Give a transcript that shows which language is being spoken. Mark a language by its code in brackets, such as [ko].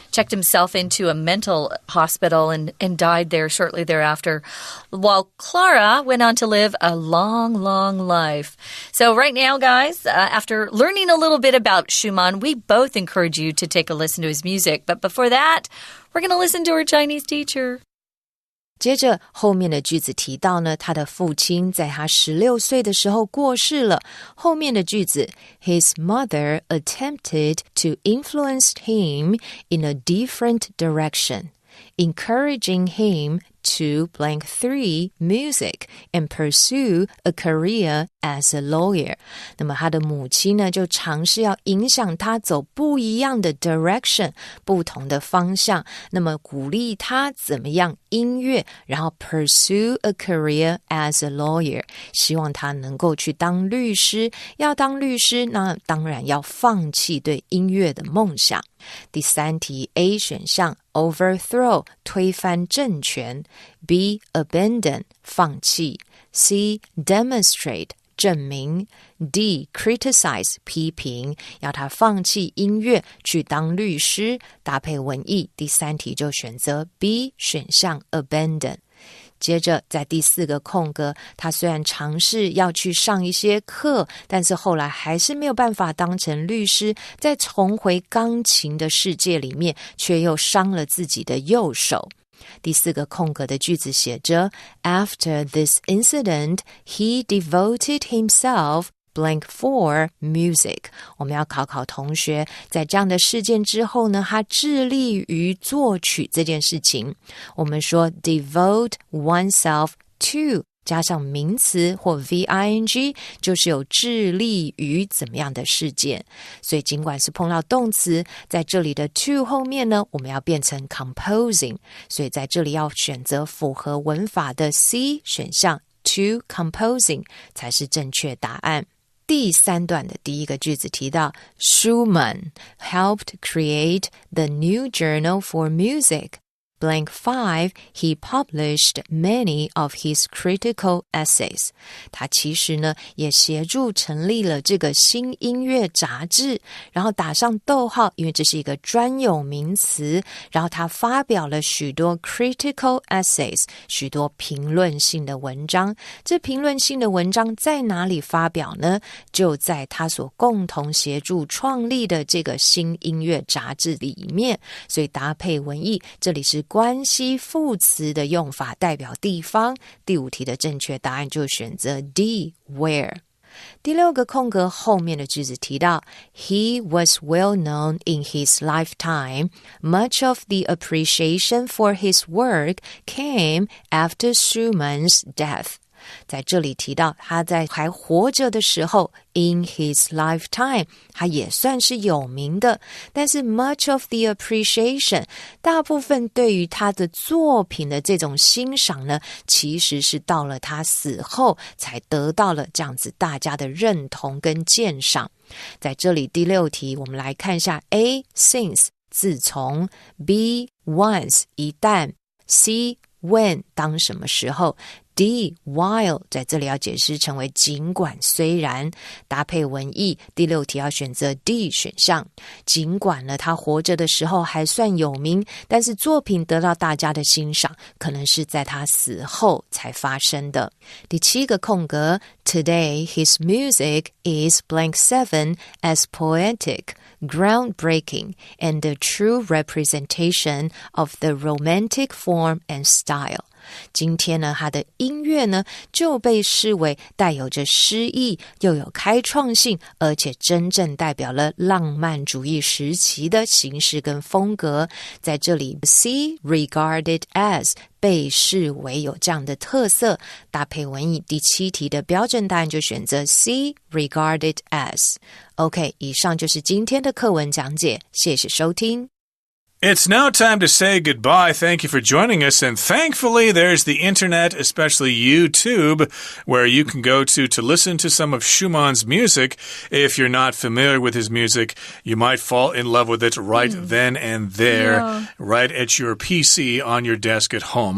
[en] Checked himself into a mental hospital and died there shortly thereafter, while Clara went on to live a long, long life. So right now, guys, after learning a little bit about Schumann, we both encourage you to take a listen to his music. But before that, we're going to listen to our Chinese teacher. [zh] 接着后面的句子提到呢，他的父亲在他16岁的时候过世了。后面的句子 [en] His mother attempted to influence him in a different direction, encouraging him to blank 3 music and pursue a career as a lawyer. [zh] 那么他的母亲呢，就尝试要影响他走不一样的 direction， 不同的方向，那么鼓励他怎么样音乐，然后 [en] pursue a career as a lawyer， [zh] 希望他能够去当律师。要当律师，那当然要放弃对音乐的梦想。第3题 A 选项 overthrow 推翻政权， B abandon 放弃， C demonstrate 证明， D criticize 批评，要他放弃音乐去当律师，搭配文意。第3题就选择 B 选项 abandon。接着在第4个空格，他虽然尝试要去上一些课，但是后来还是没有办法当成律师，再重回钢琴的世界里面，却又伤了自己的右手。第4个空格的句子写着 [en] After this incident, he devoted himself blank for music. [zh] 我们要考同学，在这样的事件之后呢，他致力于作曲这件事情。我们说 devote oneself to加上名词或 VING 就是有致力于怎么样的事件，所以尽管是碰到动词，在这里的 to 后面呢，我们要变成 composing， 所以在这里要选择符合文法的 C 选项 to composing 才是正确答案。第3段的第1个句子提到 [en] Schumann helped create the new journal for music.Blank 5, he published many of his critical essays. [zh] 他其实呢也协助成立了这个新音乐杂志，然后打上逗号，因为这是一个专有名词，然后他发表了许多 critical essays, 许多评论性的文章。这评论性的文章在哪里发表呢？就在他所共同协助创立的这个新音乐杂志里面，所以搭配文意，这里是关系副词的用法，代表地方。第5题的正确答案就选择 D, where。第6个空格后面的句子提到 [en] He was well known in his lifetime. Much of the appreciation for his work came after Schumann's death. [zh] 在这里提到他在还活着的时候 [en] in his lifetime [zh] 他也算是有名的，但是 [en] much of the appreciation [zh] 大部分对于他的作品的这种欣赏呢，其实是到了他死后才得到了这样子大家的认同跟鉴赏。在这里第6题我们来看一下 A, since 自从 B, once 一旦 C, when 当什么时候D, while 在这里要解释成为尽管虽然，搭配文意，第6题要选择 D 选项。尽管呢他活着的时候还算有名，但是作品得到大家的欣赏，可能是在他死後才發生的。第7個空格 [en] Today his music is blank 7 as poetic, groundbreaking, and a true representation of the romantic form and style. [zh] 今天呢他的音乐呢就被视为带有着诗意又有开创性，而且真正代表了浪漫主义时期的形式跟风格。在这里 C, regarded as 被视为有这样的特色，搭配文意，第7题的标准答案就选择 C, regarded as。 OK， 以上就是今天的课文讲解，谢谢收听。 [en] It's now time to say goodbye. Thank you for joining us. And thankfully, there's the internet, especially YouTube, where you can go to listen to some of Schumann's music. If you're not familiar with his music, you might fall in love with it right then and there, right at your PC on your desk at home.